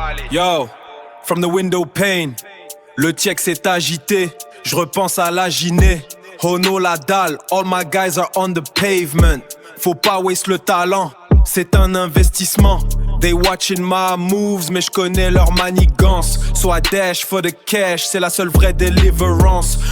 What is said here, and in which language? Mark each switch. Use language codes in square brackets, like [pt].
[en] Yo, from the window pane, [fr] le check s'est agité. Je repense à la Guinée. [en] Hono la dalle, all my guys are on the pavement. [fr] Faut pas waste le talent, c'est un investissement. [en] They watching my moves, [fr] mais je connais leur manigance. [en] So I dash for the cash, [fr] c'est la seule vraie [en] deliverance.